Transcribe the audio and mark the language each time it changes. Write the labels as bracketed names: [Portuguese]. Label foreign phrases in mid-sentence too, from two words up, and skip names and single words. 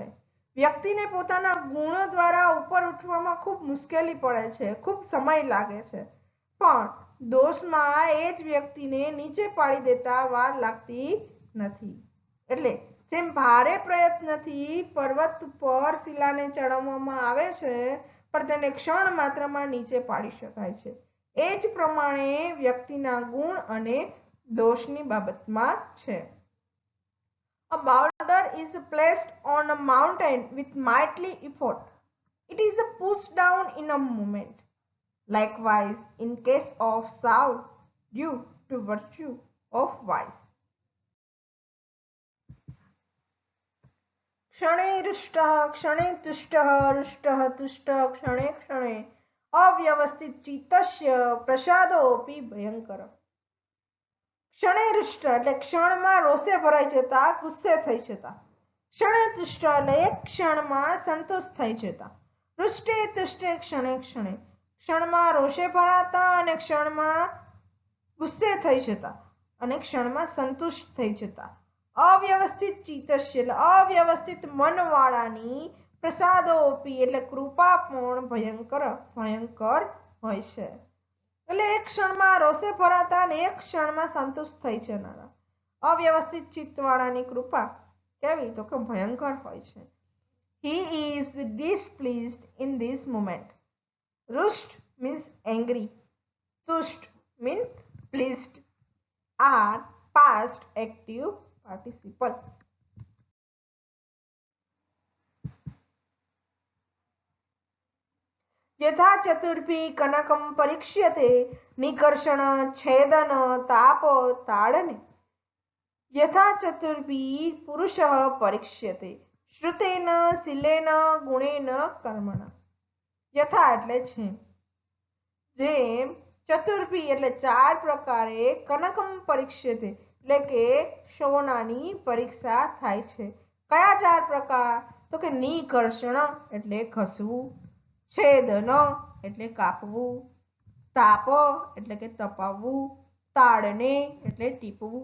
[Gujarati] વ્યક્તિને પોતાના ગુણો દ્વારા ઉપર ઉઠવામાં ખૂબ મુશ્કેલી પડે છે, ખૂબ સમય લાગે છે, પણ દોષમાં એ જ વ્યક્તિને નીચે પાડી દેતા વાર લાગતી નથી। એટલે જેમ ભારે પ્રયત્નથી પર્વત ઉપર શિલાને ચડાવવામાં આવે છે પણ તેને ક્ષણ માત્રમાં નીચે પાડી શકાય છે, એ જ પ્રમાણે વ્યક્તિના ગુણ અને દોષની બાબતમાં છે. [English] A boulder is placed on a mountain with mighty effort. It is pushed down in a moment. Likewise, in case of Saul, due to virtue of vice. [Sanskrit] क्षणे रुष्टः क्षणे तुष्टः रुष्टः तुष्टः क्षणे क्षणे अव्यवस्थित चित्तस्य प्रसादोऽपि भयंकर. ક્ષણે રુષ્ટ [Gujarati] એટલે ક્ષણમાં રોષે ભરાઈ જતા, ગુસ્સે થઈ જતા. [Sanskrit] ક્ષણે તુષ્ટ [Gujarati] એટલે એક ક્ષણમાં સંતુષ્ટ થઈ જતા. [Sanskrit] રુષ્ટે તુષ્ટે ક્ષણે ક્ષણે [Gujarati] ક્ષણમાં રોષે ભરાતા અને ક્ષણમાં ગુસ્સે થઈ જતા અને ક્ષણમાં સંતુષ્ટ થઈ જતા. [Sanskrit] અવ્યવસ્થિત ચિત્તસ્ય [Gujarati] એટલે અવ્યવસ્થિત મનવાળાની પ્રસાદોપી એટલે કૃપા પણ ભયંકર હોય છે. એટલે એક ક્ષણમાં રોષે ભરાતા અને એક ક્ષણમાં સંતુષ્ટ થઈ જનારા. અવ્યવસ્થિત ચિત્તવાળાની કૃપા કેવી તો કે ભયંકર હોય છે. [English] He is displeased in this moment. Rusht means angry. Tusht means pleased. Are past active participle. [Sanskrit] यथा चतुर्भी कनकम परीक्ष्यते निकर्षण छेदन ताप ताड़ने. यथा चतुर्भी पुरुषः परीक्ष्यते श्रुतेन शीलेन गुणेन कर्मणा. [Gujarati] यथा એટલે છે જેમ ચતુર્ભી એટલે ચાર પ્રકારે [Sanskrit] કનકમ પરીક્ષ્યતે [Gujarati] એટલે કે સોનાની પરીક્ષા થાય છે. કયા ચાર પ્રકાર તો કે નિકર્ષણ એટલે ઘસવું, છેદન એટલે કાપવું, તાપ એટલે કે તપાવવું, તાડને એટલે ટીપવું.